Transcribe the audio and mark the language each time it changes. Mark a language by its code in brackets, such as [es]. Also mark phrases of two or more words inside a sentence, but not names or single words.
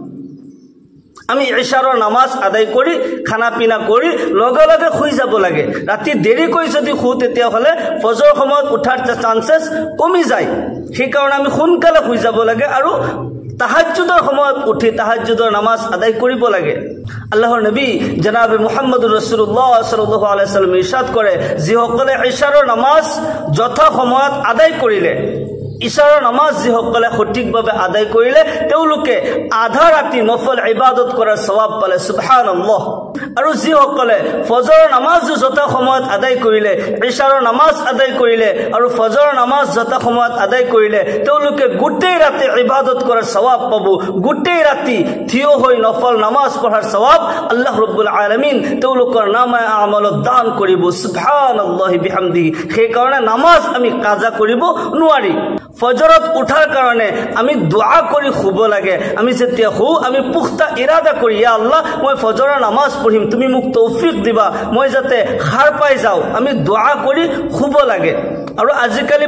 [as] আমি ইশাৰৰ নামাজ আদায় কৰি খানা পিনা কৰি লগে লগে শুই যাব লাগে। ৰাতি দেৰিকৈ যদি শুওঁ তেতিয়াহ'লে ফজৰ সময়ত উঠাৰ চান্সেছ কমি যায়। সেই কাৰণে আমি সোনকালে শুই যাব লাগে আৰু তাহাজ্জুদৰ সময়ত উঠি তাহাজ্জুদৰ নামাজ আদায় কৰিব লাগে আল্লাহৰ নবী জনাবে [ar] محمد رسول الله صلى الله عليه وسلم [as] ইৰশাদ কৰে যিসকলে ইশাৰৰ নামাজ যথা সময়ত আদায় কৰিলে ইশাৰৰ নামাজ যিসকলে সঠিকভাৱে আদায় কৰিলে তেওঁলোকে আধা ৰাতি নফল ইবাদত কৰাৰ সওয়াব পালে সুবহানাল্লাহ আৰু যিসকলে ফজৰৰ নামাজ যথা সময়ত আদায় কৰিলে ইশাৰৰ নামাজ আদায় কৰিলে আৰু ফজৰৰ নামাজ যথা সময়ত আদায় কৰিলে তেওঁলোকে গোটেই ৰাতি ইবাদত কৰাৰ সওয়াব পাব গোটেই ৰাতি থিয় হৈ নফল নামাজ পঢ়াৰ সওয়াব [ar] الله رب العالمين [as] তেওঁলোকৰ নামে আমালত দান কৰিব [ar] سبحان الله وبحمده [as] সেই কাৰণে নামাজ আমি কাজা কৰিব নোৱাৰি ফজৰত উঠাৰ কাৰণে আমি দোয়া কৰি শুব লাগে আমি যেতিয়া হু আমি পুখতা ইৰাদা কৰি [ar] يا الله [as] মই ফজৰৰ নামাজ পঢ়িম তুমি মোক তৌফিক দিবা মই যাতে খাৰ পাই যাও আমি দোয়া কৰি শুব লাগে আৰু আজিকালি